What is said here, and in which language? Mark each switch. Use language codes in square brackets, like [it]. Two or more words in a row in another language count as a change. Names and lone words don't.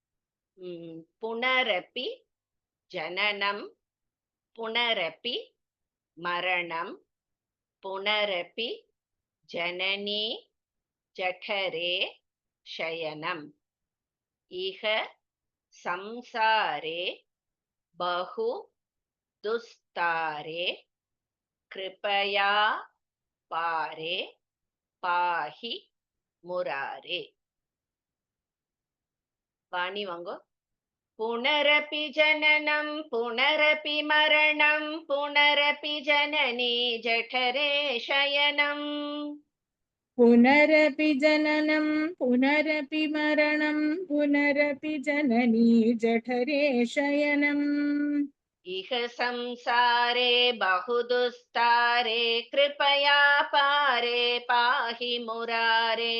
[sa] पुनरपि जननं, पुनरपि मरणं, पुनरपि जननी जठरे शयनम्, इह संसारे बहु दुस्तारे कृपया पारे पाहि मुरारे. [ta] வாணி வாங்கோ. [sa] पुनरपि जननं, पुनरपि मरणं, पुनरपि जननी जठरे शयनम्. पुनरपि जननं पुनरपि मरणं पुनरपि जननी जठरे शयनम्. इह संसारे बहुदुस्तारे कृपया पारे पाहि मुरारे.